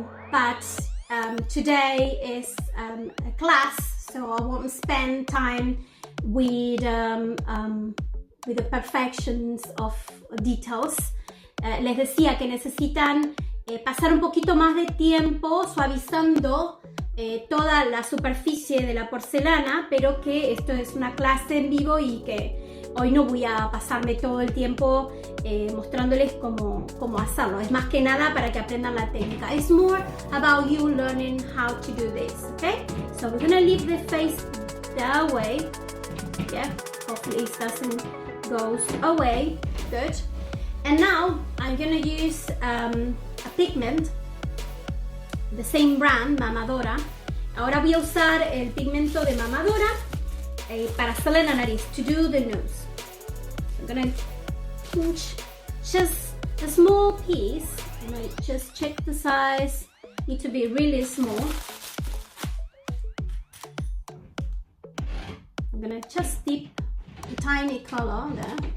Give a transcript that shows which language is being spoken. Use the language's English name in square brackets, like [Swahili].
[English] But today is a class, so I won't spend time with the perfections of details. [Spanish] Les decía que necesitan pasar un poquito más de tiempo suavizando toda la superficie de la porcelana, pero que esto es una clase en vivo y que hoy no voy a pasarme todo el tiempo mostrándoles cómo hacerlo. Es más que nada para que aprendan la técnica. [English] It's more about you learning how to do this, okay? So we're gonna leave the face that way. Yeah, hopefully it doesn't go away. Good. And now I'm gonna use a pigment, the same brand, Mamadora. [Spanish] Ahora voy a usar el pigmento de Mamadora para hacerle la nariz, [English] to do the nose. I'm gonna pinch just a small piece, and I just check the size, need to be really small. I'm gonna just dip a tiny color there.